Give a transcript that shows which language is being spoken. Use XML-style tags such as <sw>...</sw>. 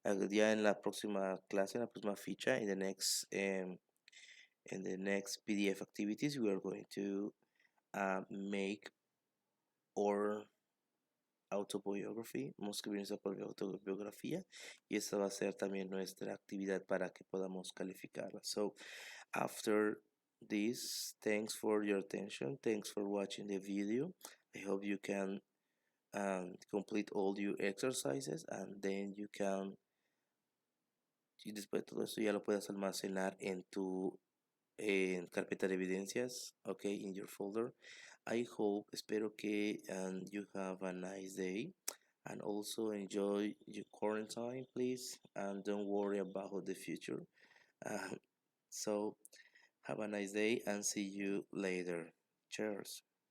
<es>Ya en la próxima clase, en la próxima ficha,</es> <en>in the next PDF activities, we are going to make our autobiography,</en> <es>vamos a escribir nuestra propia autobiografía y esta va a ser también nuestra actividad para que podamos calificarla.</es> <en>So, after this, thanks for your attention, thanks for watching the video. I hope you can complete all your exercises and then you can</en> <es>y después de todo eso ya lo puedes almacenar en tu carpeta de evidencias, okay,</es> <en>in your folder. I hope,</en> <es>espero que</es> <en>you have a nice day and also enjoy your quarantine, please, and don't worry about the future. Uh, so have a nice day and see you later. Cheers.</en>